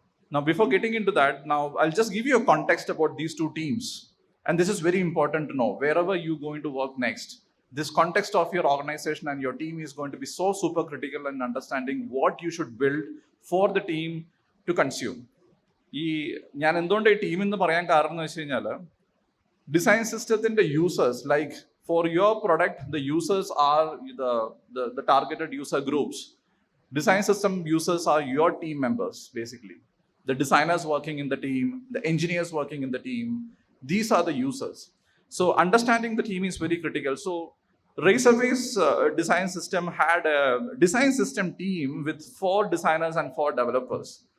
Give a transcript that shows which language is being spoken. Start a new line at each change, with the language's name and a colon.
English: Now, before getting into that, now I'll just give you a context about these two teams. And this is very important to know. Wherever you're going to work next, this context of your organization and your team is going to be so super critical in understanding what you should build for the team to consume.
Malayalam: ഞാൻ എന്തുകൊണ്ട് ഈ team എന്ന് പറയാൻ കാരണം എന്ന് വെച്ച് കഴിഞ്ഞാൽ design സിസ്റ്റത്തിന്റെ users
English: Like for your product the users are the targeted user groups. Design system users are your team members basically. The designers working in the team, the engineers working in the team, these are the users. So understanding the team is very critical. So Razorpay's design system had a design system team with 4 designers and 4 developers.